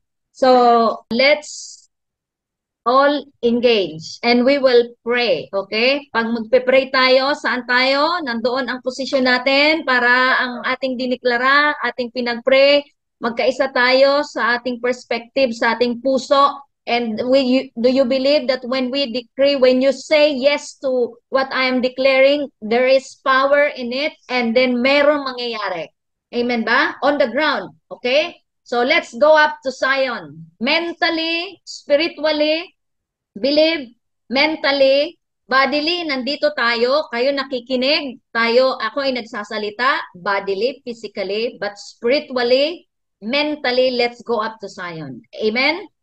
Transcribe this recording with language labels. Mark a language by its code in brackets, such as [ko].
[en] So, let's all engage and we will pray, okay? [tl] Pag magpe-pray tayo, saan tayo? Nandoon ang posisyon natin para ang ating diniklara, ating pinag-pray, magkaisa tayo sa ating perspective, sa ating puso. [en] And do you believe that when we decree, when you say yes to what I am declaring, there is power in it and then [tl] merong mangyayari? [en] Amen ba? On the ground, okay? So let's go up to Zion. Mentally, spiritually, believe, mentally, bodily, [tl] nandito tayo, kayo nakikinig, tayo, ako ay nagsasalita, [en] bodily, physically, but spiritually, mentally, let's go up to Zion. Amen?